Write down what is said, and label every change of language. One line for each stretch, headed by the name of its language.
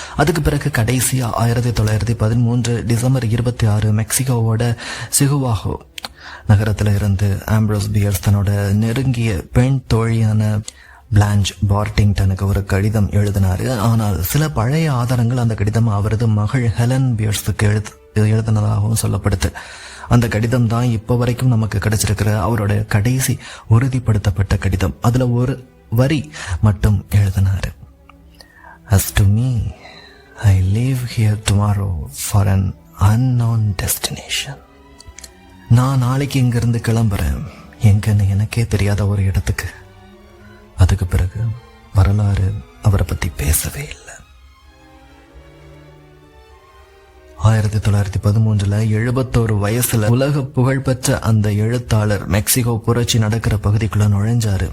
Tamil: அதுக்கு பிறகு கடைசியா 1913 டிசம்பர் 26 மெக்சிகோவோட சிகுவாஹோ நகரத்துல இருந்து ஆம்ப்ரோஸ் பியர்ஸ் தன்னோட நெருங்கிய பெண் தோழியான பிளாஞ்ச் பார்டிங்டனுக்கு ஒரு கடிதம் எழுதினாரு. ஆனால் சில பழைய ஆதாரங்கள் அந்த கடிதம் அவரது மகள் ஹெலன் பியர்ஸுக்கு எழுதினதாகவும் சொல்லப்படுது. அந்த கடிதம் தான் இப்போ வரைக்கும் நமக்கு கிடைச்சிருக்கிற அவரோட கடைசி உறுதிப்படுத்தப்பட்ட கடிதம். அதுல ஒரு வரி மட்டும் எழுதினாரு.
English: As to me, I leave here tomorrow for an unknown destination.
Tamil: நான் நாளைக்கு இங்கிருந்து கிளம்புறேன், எங்கன்னு எனக்கே தெரியாத ஒரு இடத்துக்கு. அதுக்கு பிறகு வரலாறு அவரை பத்தி பேசவே இல்லை. 1913 71 வயசுல உலக புகழ்பெற்ற அந்த எழுத்தாளர் மெக்சிகோ புரட்சி நடக்கிற பகுதிக்குள்ள நுழைஞ்சாரு.